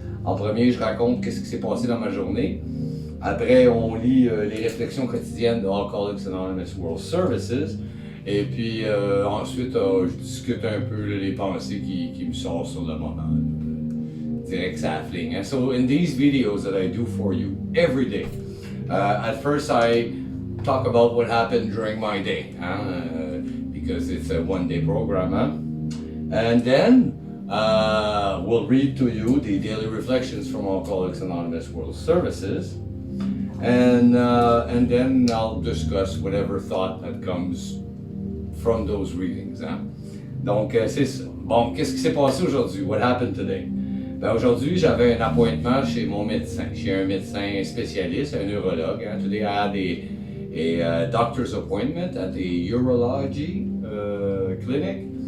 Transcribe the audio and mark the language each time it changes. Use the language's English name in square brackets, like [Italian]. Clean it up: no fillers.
[French] En premier, je raconte qu'est-ce qui s'est passé dans ma journée. Après, on lit les réflexions quotidiennes de Alcoholics Anonymous World Services. Et puis ensuite, je discute un peu les pensées qui me sortent sur le moment. Direct saffling. [English] And so in these videos that I do for you every day, at first I talk about what happened during my day, because it's a one-day program. And then we'll read to you the daily reflections from Alcoholics Anonymous World Services. And then I'll discuss whatever thought that comes from those readings. [French] Hein? Donc, c'est ça. Bon, qu'est-ce qui s'est passé aujourd'hui? [English] What happened today? [French] Ben, aujourd'hui, j'avais un appointment chez mon médecin. Chez un médecin spécialiste, un neurologue. Hein? [English] Today I had a doctor's appointment at the urology clinic.